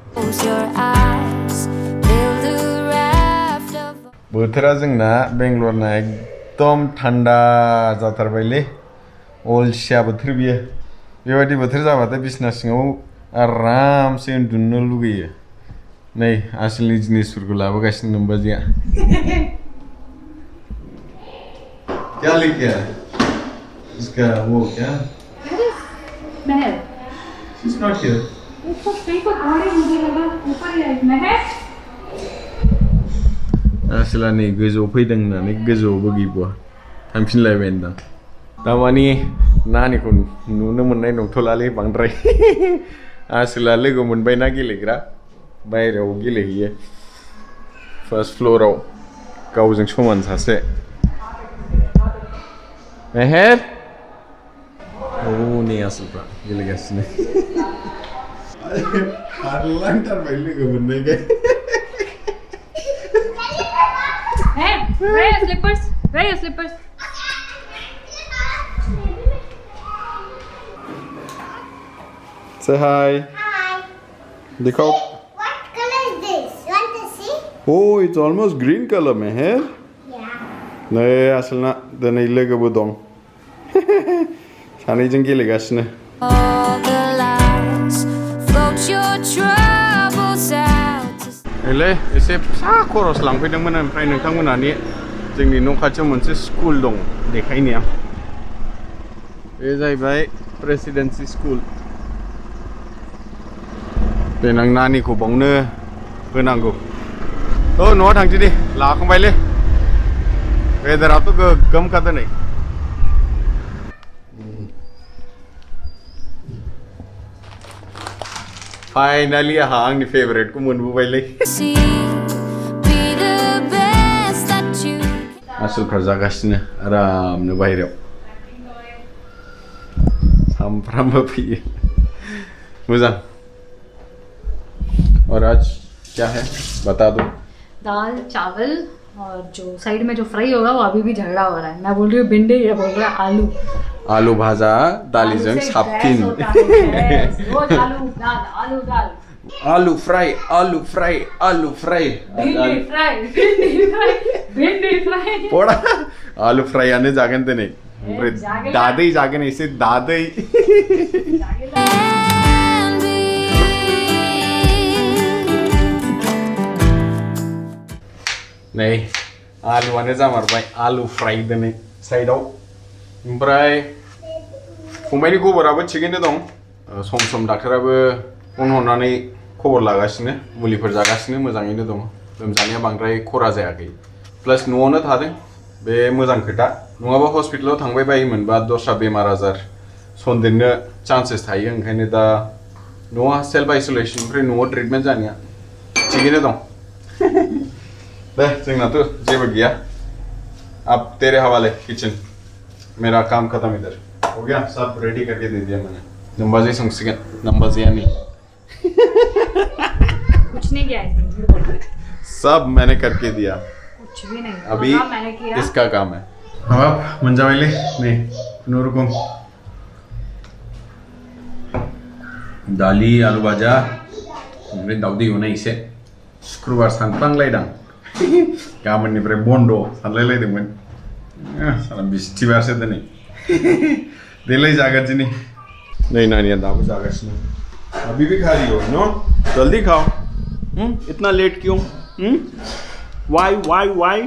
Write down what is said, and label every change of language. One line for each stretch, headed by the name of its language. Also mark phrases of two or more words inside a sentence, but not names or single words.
Bodo: बोथोरा जोंना बेंगलरना एकदम थान्दा जाथारबायलै अलसिया बोथोर बियो बेबायदि बोथोर जाबाथाय बिसना सिङाव आरामसे उन्दुनो लुगैयो नै आसलनि जिनिसफोरखौ लाबोगासिनो नोमबाजैया
Hindi: क्या लेके आया इसका वो क्या महल
English: She's not here.
Hindi: उसको कहीं को पड़े मुझे लगा ऊपर ही है महल
Bodo: आसला नै गोजौआव फैदों होननानै गोजौआवबो गैबावा थांफिनलायबाय होनदां दामानि नानिखौ नुनो मोननाय नंथ'लालै बांद्राय आसला लोगो मोनबायना गेलेग्रा बाहेरायाव गेलेहैयो फर्स्ट फ्लोराव गावजों समान सासे मेहेर नै आसोलफ्रा गेलेगासिनो खारलांथारबाय लोगो मोननायखाय
English: Hey, where are your slippers? Where are your slippers? Say hi. Hi.
Hindi: देखो
English: What color is this? You want to see? Oh, it's almost green color, Meher. Yeah.
Bodo: नै आसोलना दिनै लोगोबो दं सानैजों गेलेगासिनो
English: All the lights float your troubles out.
Bodo: एले एसे फिसा खरस लांफैदोंमोन ओमफ्राय नोंथांमोनानि जोंनि न' खाथियाव मोनसे स्कुल दं देखायनाया बे जाहैबाय प्रेसिडेन्सि स्कुल देनां नानिखौ बावनो होनांगौ औ न'आव थांसै दे लाखांबायलै वेदाराथ' गोगोमखा दिनै फाइनालि आंहा आंनि फेभरेटखौ मोनबोबायलै
English: See, be the best that you
Bodo: आसोलफ्रा जागासिनो आरामनो बाहेरायाव सामफ्रामबो फैयो मोजां
Hindi: और आज क्या है बता दो दाल चावल और जो साइड में जो फ्राई होगा वो अभी भी झगड़ा हो रहा है मैं बोल रही हूँ भिंडी ये बोल रहा है आलू
Bodo: आलू भाजा दालीजों साबसिन
Hindi: रोज आलू दाल आलू दाल आलू फ्राई आलू फ्राई आलू फ्राई भिंडी फ्राई भिंडी फ्राई भिंडी फ्राई
Bodo: पोड़ा आलू फ्राईयानो जागोन दिनै ओमफ्राय जागोन दादै जागोन एसे दादै
English: can be.
Bodo: नै आलुआनो जामारबाय आलु फ्राई दिनै साइडआव ओमफ्राय फंबायनि खबराबो थिगैनो दं सम सम डाक्टाराबो फन हरनानै खबर लागासिनो मुलिफोर जागासिनो मोजाङैनो दं लोमजानाया बांद्राय खरा जायाखै प्लास न'आवनो थादों बे मोजां खोथा नङाबा हस्पिटालाव थांबाय बायोमोनबा दस्रा बेमार आजार सन्देरनो चान्सेस थायो ओंखायनो दा न'आ
English: self isolation
Bodo: ओमफ्राय न'आव ट्रिटमेन्ट जानाया थिगैनो दं दे जोंनाथ' जेबो गैया
Hindi: अब तेरे हवाले किचन मेरा काम खत्म इधर हो गया सब रेडी करके दे दिया मैंने
Bodo: नंबाजी संगसिगन नंबाजी नहीं
Hindi: कुछ नहीं किया इसमें झूठ बोल रहा है सब मैंने करके दिया कुछ भी नहीं अभी काम मैंने किया इसका काम है अब
Bodo: मंजावाइले नहीं नूरुकुम दाली आलु भाजा ओमफ्राय दाउदै एवनाय एसे शुक्रबार सानफ्लांलायदां गाबोननिफ्राय बन्द' सानलायलायदोंमोन साला बिस्थिबारसो दिनै देलाय जागासिनो नै नानिया दाबो जागासिनो
Hindi: अभी भी खा रही हो नो जल्दी खाओ इतना लेट क्यों वाई